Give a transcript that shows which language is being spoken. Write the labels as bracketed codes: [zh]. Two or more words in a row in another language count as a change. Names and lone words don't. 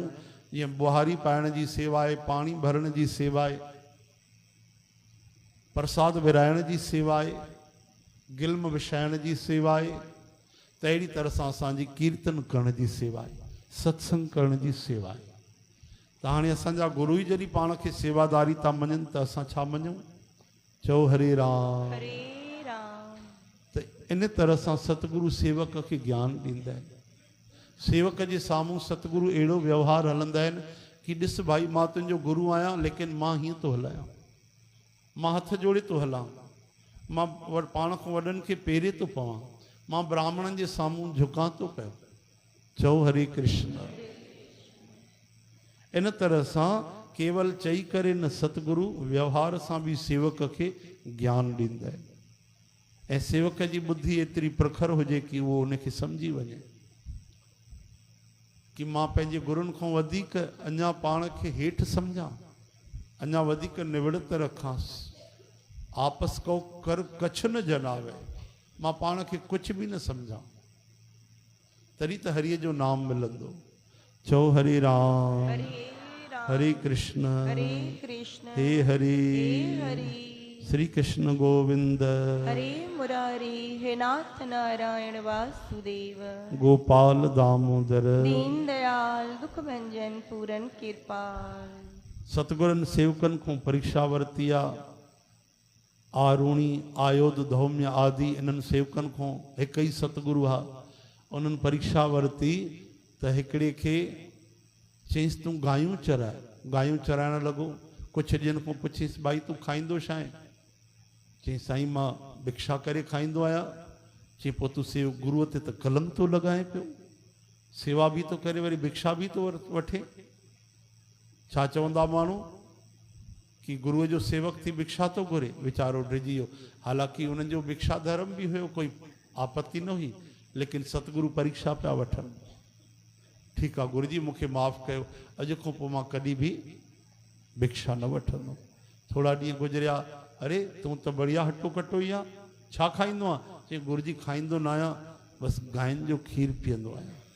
[sd] जीअं बुहारी पाइण जी सेवा आहे, पाणी भरण जी सेवा आहे, प्रसाद विराइण जी सेवा आहे, गिल्म विछाइण जी सेवा आहे, त अहिड़ी तरह सां असांजी कीर्तन करण जी सेवा आहे, सत्संग करण जी सेवा आहे। त हाणे असांजा गुरू ई जॾहिं पाण खे सेवादारी था मञनि त असां छा मञूं? चओ हरे राम। हरे राम। त इन तरह सां सतगुरु सेवक खे ज्ञान ॾींदा आहिनि। सेवक जे साम्हूं सतगुरु अहिड़ो व्यवहार हलंदा आहिनि कि ॾिस भाई मां तुंहिंजो गुरू आहियां, लेकिन मां हीअं थो हलायां, मां हथ जोड़े थो हलां, मां पाण खां वॾनि खे पेरे थो पवां, मां ब्राह्मणनि जे साम्हूं झुकां थो पियो। चओ हरे कृष्ण। इन तरह सां केवल चई करे न, सतगुरु व्यवहार सां बि सेवक खे ज्ञान ॾींदा आहिनि। ऐं सेवक जी बुद्धि एतिरी प्रखर हुजे कि उहो उनखे सम्झी वञे कि मां पंहिंजे गुरुनि खां वधीक अञा पाण खे हेठि सम्झां, अञा वधीक निवड़त रखांसि। [hi] आपस को कर कछ न जनावे, [sd] मां पाण खे कुझु बि न सम्झां, तॾहिं त हरिय जो नाम मिलंदो। चओ हरे राम। हरे राम। हरे कृष्ण। हरे कृष्ण। हे हरि। हे हरि। श्री कृष्ण गोविंद। हरे मुरारी। हे नाथ नारायण वासुदेव। गोपाल दामोदर। [hi] दीन दयाल दुख भंजन पूरन कृपाल। [sd] सतगुरनि सेवकनि खां परीक्षा वरिती आहे। आरूणी, आयोध, धौम्य आदि इन्हनि सेवकनि खां हिकु ई सतगुरु आहे। उन्हनि परीक्षा वरिती त हिकिड़े खे चईंसि तूं गायूं चराए। गायूं चराइण लॻो। कुझु ॾींहंनि खां पुछीसि भाई तूं खाईंदो छा आहे? चईं साईं मां भिक्षा करे खाईंदो आहियां। चई पोइ तूं गुरूअ ते त कलम थो लॻाए पियो, सेवा बि थो करे वरी भिक्षा बि थो वठे। छा चवंदा माण्हू कि गुरुअ जो सेवक थी भिक्षा थो घुरे? वीचारो डिॼी वियो। हालांकि उन्हनि जो भिक्षा धर्म बि हुयो, कोई आपत्ति न हुई, लेकिन सतगुरु परीक्षा पिया वठनि। ठीकु आहे गुरु जी मूंखे माफ़ु कयो, अॼु खां पोइ मां कॾहिं बि भिक्षा न वठंदुमि। थोरा ॾींहं गुज़रिया, अरे तूं त बढ़िया हटो कटो ई आहे, छा खाईंदो आहे? चई गुरु जी खाईंदो न आहियां, बसि गांयुनि जो खीरु पीअंदो आहियां।